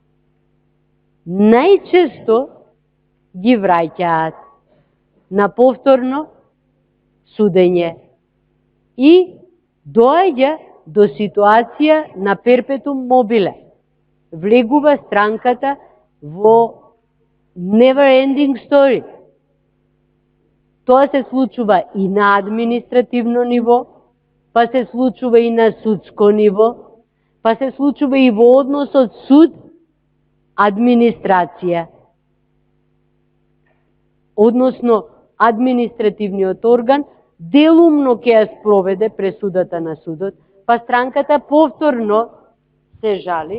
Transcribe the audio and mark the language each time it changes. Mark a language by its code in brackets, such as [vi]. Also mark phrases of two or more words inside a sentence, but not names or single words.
[mk] Најчесто ги враќаат на повторно судење и доаѓа до ситуација на перпетум мобиле. Влегува странката во [en] never ending story. [mk] Тоа се случува и на административно ниво, па се случува и на судско ниво, па се случува и во односот суд-администрација. Односно, административниот орган делумно ќе ја спроведе пресудата на судот, па странката повторно се жали.